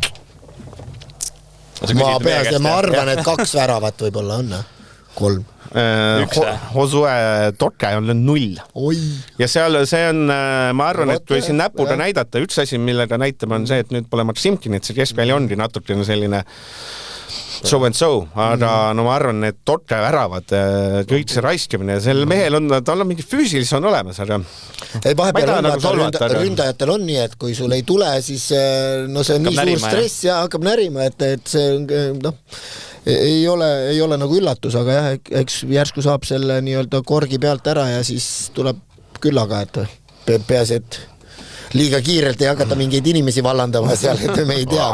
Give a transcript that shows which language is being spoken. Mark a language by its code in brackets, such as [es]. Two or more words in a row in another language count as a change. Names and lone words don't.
[et] Ma arvan, et 2 väravat võib-olla on, 3. Josue Toke on 0. Ja seal see on, ma arvan, et kui siin näpuga näidata, üks asi, millega näitama on see, et nüüd pole Maksimkinit, see keskpeal ongi natukene selline [en] so and so, [et] aga ma arvan, et Toke väravad, kõik see raiskamine, sel mehel on, tal on mingi füüsilis on olemas, aga ründajatel on nii, et kui sul ei tule, siis see on nii suur stress ja hakkab närima, et see ei ole nagu üllatus, aga jah, eks järsku saab selle nii-öelda korgi pealt ära ja siis tuleb küllaga, et peaasi, et liiga kiirelt ei hakata mingeid inimesi vallandama seal, et me ei tea.